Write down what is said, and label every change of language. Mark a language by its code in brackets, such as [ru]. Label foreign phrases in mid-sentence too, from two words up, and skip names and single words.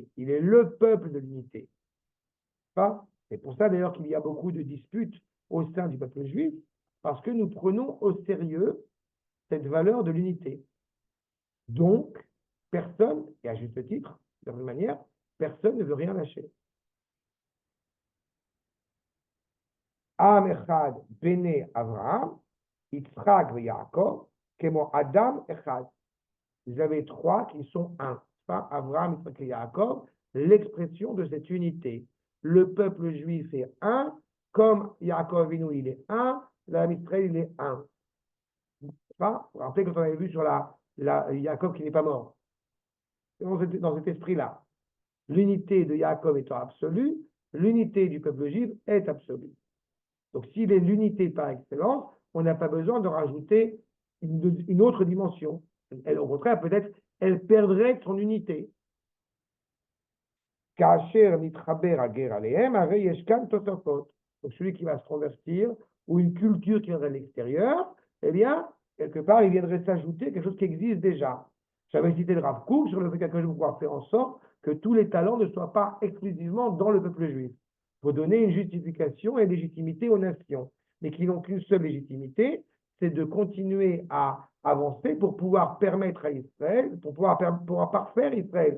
[fr] Il est le peuple de l'unité. C'est pour ça d'ailleurs qu'il y a beaucoup de disputes au sein du peuple juif, parce que nous prenons au sérieux cette valeur de l'unité. Donc, personne, et à juste titre, de la même manière, personne ne veut rien lâcher. [he] עם אחד בני אברהם, יצחק ויעקב, כמו אדם אחד. [fr] Vous avez trois qui sont un. Avraham, Yitzhak et Yaakov, l'expression de cette unité. Le peuple juif est un, comme Yaakov Avinu, il est un, l'Am Israël, il est un. Vous vous rappelez quand on avait vu sur Yaakov qui n'est pas mort. Dans cet esprit-là. L'unité de Yaakov étant absolue, l'unité du peuple juif est absolue. Donc, s'il est l'unité par excellence, on n'a pas besoin de rajouter une autre dimension. Elle, au contraire, peut-être, elle perdrait son unité. [he] כאשר נתחבר גר עליהם, הרי יש כאן תוספות. [fr] donc celui qui va se convertir, ou une culture qui viendrait de l'extérieur, eh bien, quelque part, il viendrait s'ajouter quelque chose qui existe déjà. J'avais cité le Rav Kook sur le fait qu'un jour, pouvoir faire en sorte que tous les talents ne soient pas exclusivement dans le peuple juif. Il faut donner une justification et une légitimité aux nations, mais qui n'ont qu'une seule légitimité, c'est de continuer à avancer pour pouvoir permettre à Israël, pour pouvoir parfaire Israël.